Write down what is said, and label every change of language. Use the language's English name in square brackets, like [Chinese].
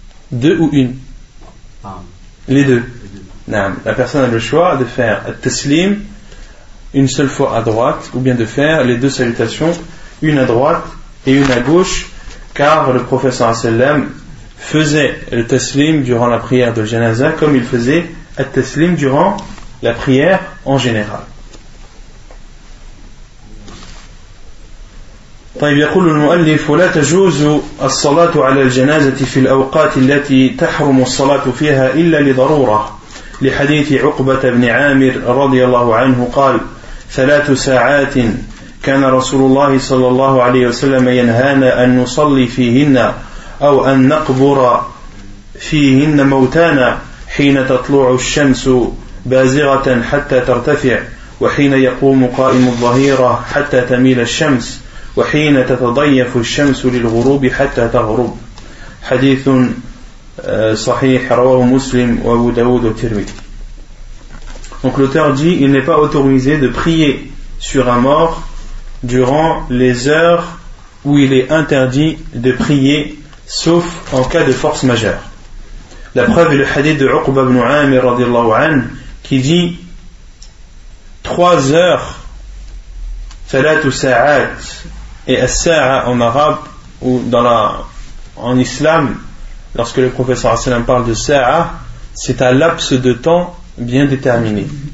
[French] Deux ou une? Les deux. La personne a le choix de faire at-taslim une seule fois à droite ou bien de faire les deux salutations, une à droite et une à gauche, car le prophète sallam faisait le taslim durant la prière de janaza comme il faisait le taslim durant la prière en général. [Arabic] طيب يقول المؤلف ولا تجوز الصلاة على الجنازة في الأوقات التي تحرم الصلاة فيها إلا لضرورة لحديث عقبة بن عامر رضي الله عنه قال ثلاث ساعات كان رسول الله صلى الله عليه وسلم ينهانا أن نصلي فيهن أو أن نقبر فيهن موتانا حين تطلع الشمس بازغة حتى ترتفع، وحين يقوم قائم الظهيرة حتى تميل الشمس، وحين تتضيف الشمس للغروب حتى تغرب. حديث صحيح رواه مسلم وابو داود والترمذي. [French] Donc l'auteur dit, il n'est pas autorisé de prier sur un mort durant les heures où il est interdit de prier, sauf en cas de force majeure. La preuve est le hadith de Uqba ibn Amir radiallahu an, qui dit 3 heures, salat ou sa'at, et as-sa'a en arabe ou dans la, en islam, lorsque le prophète sallallahu alayhi wa sallam parle de sa'a, c'est un laps de temps bien déterminé.